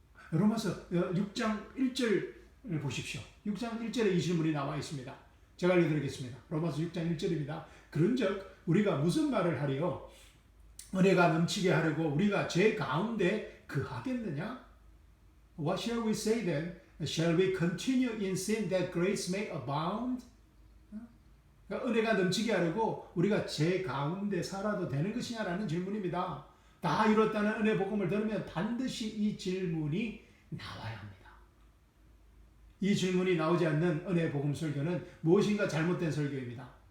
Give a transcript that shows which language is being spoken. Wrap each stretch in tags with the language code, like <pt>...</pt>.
<ko>로마서 6장 1절 보십시오. 6장 1절에 이 질문이 나와 있습니다. 제가 알려드리겠습니다. 로마서 6장 1절입니다. 그런즉 우리가 무슨 말을 하리요? 은혜가 넘치게 하려고 우리가 죄 가운데 그하겠느냐?</ko> <en>What shall we say then? Shall we continue in sin that grace may abound?</en> <ko>그러니까 은혜가 넘치게 하려고 우리가 죄 가운데 살아도 되는 것이냐라는 질문입니다. 다 이뤘다는 은혜 복음을 들으면 반드시 이 질문이 나와야 합니다. 이 질문이 나오지 않는 은혜 복음 설교는 무엇인가 잘못된 설교입니다.</ko>